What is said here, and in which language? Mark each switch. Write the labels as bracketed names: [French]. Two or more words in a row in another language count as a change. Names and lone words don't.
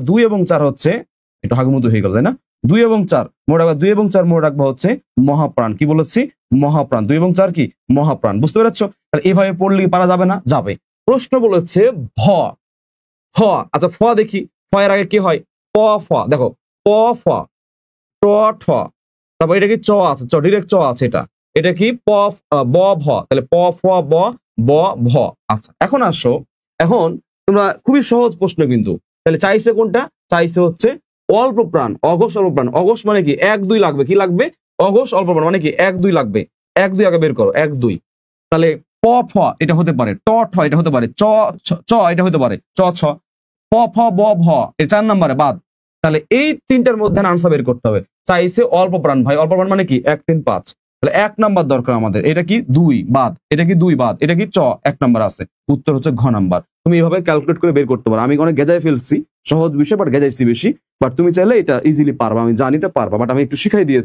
[Bangla] 2 এবং 4 হচ্ছে, একটু হাগুমুতু হয়ে গেল তাই না? 2 এবং 4 মনে রাখবা, 2 এবং 4 মনে রাখবা হচ্ছে মহাপ্রাণ। কি বলেছি? মহাপ্রাণ। 2 এবং 4 কি? মহাপ্রাণ। বুঝতে পেরেছো? তাহলে এভাবে পড়লে কি পারা যাবে না? যাবে। প্রশ্ন বলেছে ভ। ফ, আচ্ছা ফ দেখি, ফ এর আগে কি হয়? প ফ, দেখো প ফ, ট ঠ, তারপর এটা কি চ আছে, চ ডিরেক্ট চ আছে, এটা কি প ব ভ, তাহলে প ফ ব ব ভ। আচ্ছা এখন আসো, এখন তোমরা খুবই সহজ প্রশ্ন কিন্তু, তাহলে চাইছে কোনটা? চাইছে হচ্ছে অল্প প্রাণ, অঘোষ অল্প প্রাণ। অঘোষ মানে কি? 1 2 লাগবে, কি লাগবে? অঘোষ অল্প প্রাণ মানে কি? 1 2 লাগবে, 1 2 আগে বের করো, 1 2। তাহলে প ফ এটা হতে পারে, ট ঠ এটা হতে পারে, চ চ এটা হতে পারে, চ ছ, প ফ ব ভ এর 4 নম্বরে বাদ। তাহলে এই তিনটার মধ্যে আনসার বের করতে হবে। চাইছে অল্প প্রাণ, ভাই অল্প প্রাণ মানে কি? 1 3 5, তাহলে 1 নাম্বার দরকার আমাদের। এটা কি 2 বাদ, এটা কি 2 বাদ, এটা কি চ 1 নাম্বার আছে, উত্তর হচ্ছে ঘ নাম্বার। তুমি এইভাবে ক্যালকুলেট করে বের করতে পারো। আমি অনেক গেজায় ফেলছি, সহজ বিষয় বাট গেজাইছি বেশি, বাট তুমি চাইলে এটা ইজিলি পারবা, আমি জানি এটা পারবা, বাট আমি একটু শিখাই দিয়েছি।